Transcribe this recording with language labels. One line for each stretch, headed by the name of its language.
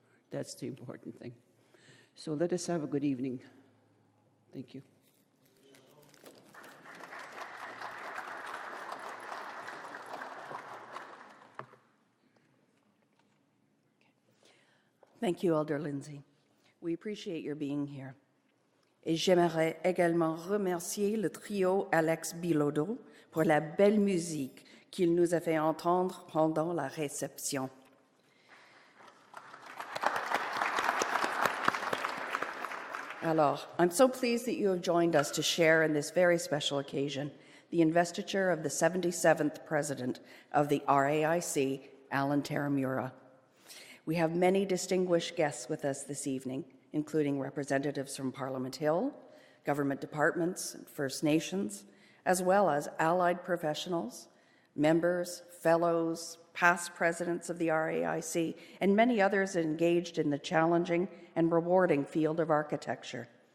English: That's the important thing. So let us have a good evening. Thank you. Thank you, Elder Lindsay. We appreciate your being here.
French: Et j'aimerais également remercier le trio Alex Bilodeau pour la belle musique qu'il nous a fait entendre pendant la réception.
English: Alors, I'm so pleased that you have joined us to share in this very special occasion, the investiture of the 77th President of the RAIC, Alan Taramura. We have many distinguished guests with us this evening, including representatives from Parliament Hill, government departments, and First Nations, as well as allied professionals, members, fellows, past presidents of the RAIC, and many others engaged in the challenging and rewarding field of architecture.